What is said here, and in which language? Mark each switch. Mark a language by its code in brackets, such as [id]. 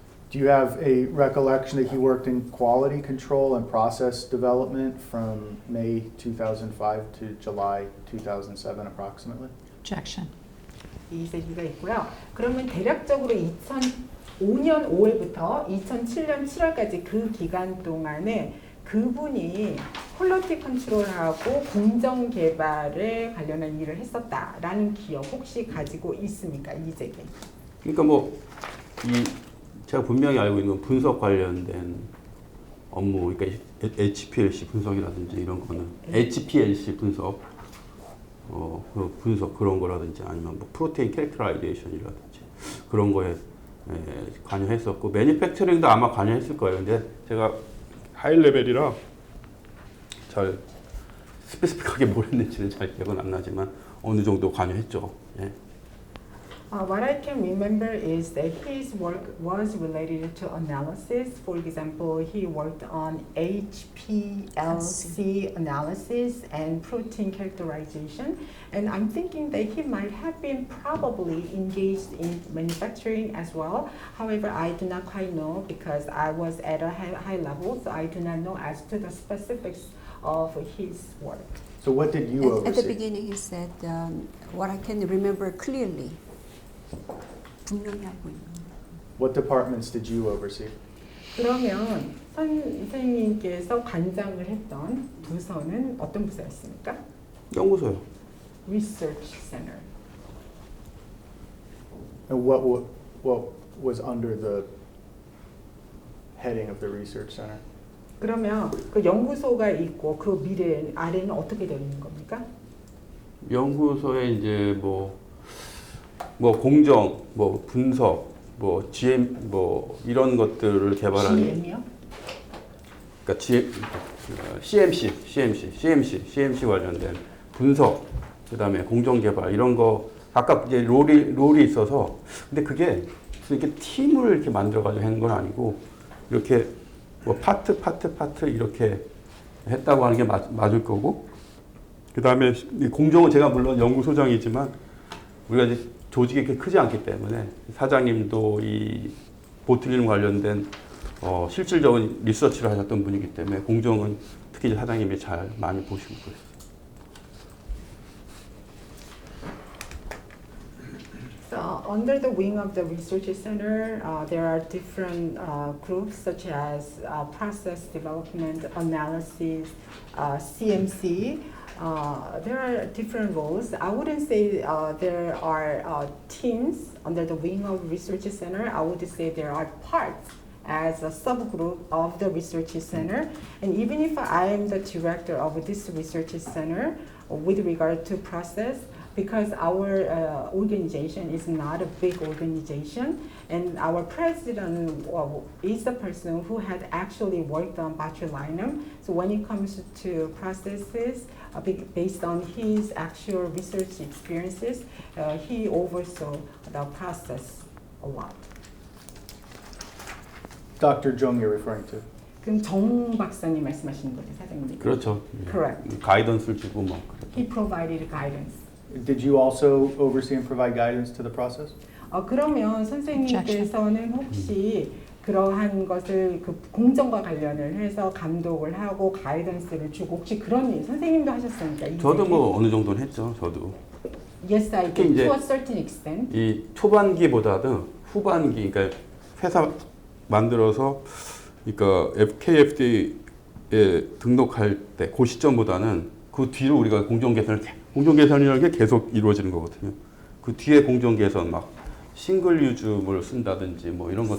[en] Do you have a recollection that he worked in quality control and process development from May 2005 to July 2007 approximately? Objection. [ko] 이의제기가 있고요. 그러면 대략적으로 2005년 5월부터 2007년 7월까지 그 기간 동안에 그분이 퀄리티 컨트롤하고 공정 개발에 관련한 일을 했었다라는 기억 혹시 가지고 있습니까? 이의제기. 그러니까 뭐 제가 분명히 알고 있는 건 분석 관련된 업무, 그러니까 HPLC 분석이라든지 이런 거는 HPLC 분석, 그 분석 그런 거라든지 아니면 뭐 프로테인 캐릭터라이제이션이라든지 그런 거에 관여했었고 매니팩처링도 아마 관여했을 거예요. 근데 제가 하이 레벨이라 잘 스페시픽하게 뭘 했는지는 잘 기억은 안 나지만 어느 정도 관여했죠. 예. [en] What I can remember is that his work was related to analysis. For example, he worked on HPLC analysis and protein characterization. And I'm thinking that he might have been probably engaged in manufacturing as well. However, I do not quite know because I was at a high level, so I do not know as to the specifics of his work. So what did you oversee? At the beginning, he said, what I can remember clearly. [ko] 분명히 알고 있는. [en] What departments did you oversee? [ko] 그러면 선생님께서 관장을 했던 부서는 어떤 부서였습니까? 연구소요. [en] Research Center. And what was under the heading of the research center? [ko] 그러면 그 연구소가 있고 그 미래 아래는 어떻게 되어 있는 겁니까? 연구소에 이제 뭐 공정, 뭐 분석, 뭐 GM, 뭐 이런 것들을 개발하는. GM이요? 그러니까 CMC 관련된 분석, 그다음에 공정 개발 이런 거 아까 이제 롤이 있어서 근데 그게 이렇게 팀을 이렇게 만들어가지고 하는 건 아니고 이렇게 뭐 파트 이렇게 했다고 하는 게 맞을 거고 그다음에 공정은 제가 물론 연구소장이지만 우리가 이제 조직이 그렇게 크지 않기 때문에 사장님도 이 보틀리눔 관련된 실질적인 리서치를 하셨던 분이기 때문에 공정은 특히 사장님이 잘 많이 보시고 그랬어요. [en] So under the wing of the research center, there are different groups such as process development, analysis, CMC. There are different roles. I wouldn't say there are teams under the wing of research center. I would say there are parts as a subgroup of the research center. And even if I am the director of this research center with regard to process, because our organization is not a big organization, and our president is the person who had actually worked on botulinum. So when it comes to processes, based on his actual research experiences, he oversaw the process a lot. Dr. Jung you're referring to? [ko] 그럼 정 박사님 말씀하시는 거죠, 사장님? 그렇죠. [en] Correct. [ko] 가이던스를 주고 뭐. [en] He provided guidance. Did you also oversee and provide guidance to the process? [ko] 그러면 선생님께서는 혹시 그러한 것을 그 공정과 관련을 해서 감독을 하고 가이던스를 주고 혹시 그런 일 선생님도 하셨습니까? 저도 뭐 어느 정도는 했죠. 저도. [en] Yes, I did to a certain extent. [ko] 이 초반기보다도 후반기, 그러니까 회사 만들어서 그러니까 KFD에 등록할 때 그 시점보다는 그 뒤로 우리가 공정개선이라는 게 계속 이루어지는 거거든요. 그 뒤에 공정개선 막 싱글 유즈를 쓴다든지 뭐 이런 것.